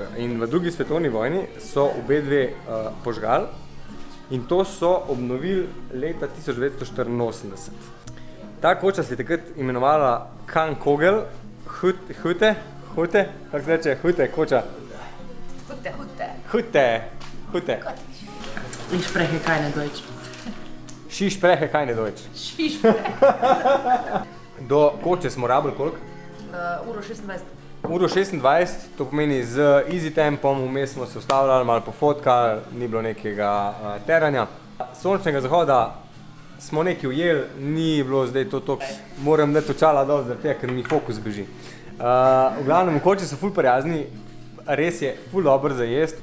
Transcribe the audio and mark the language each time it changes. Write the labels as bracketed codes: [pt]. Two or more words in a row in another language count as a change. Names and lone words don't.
[sl] In v drugi svetovni vojni so obe dve požgali in to so obnovili leta 1984. Ta koča se je takrat imenovala Kangkogel, Hute, kako se reče, Hute koča? Hute. [de] Ich spreche keine Deutsch. Sie sprechen keine Deutsch. Sie spreche. [sl] Do koče smo rabili koliko? Uro 26. Uro 26, to pomeni z easy tempom, vmes smo se ustavljali, malo pofotkali, ni bilo nekega teranja. Sončnega zahoda smo nekaj ujeli, ni bilo zdaj to toks. Moram dati očala dol, zaradi tega, ker mi fokus beži. V glavnem, koči so ful prijazni, res je ful dobro za jesti.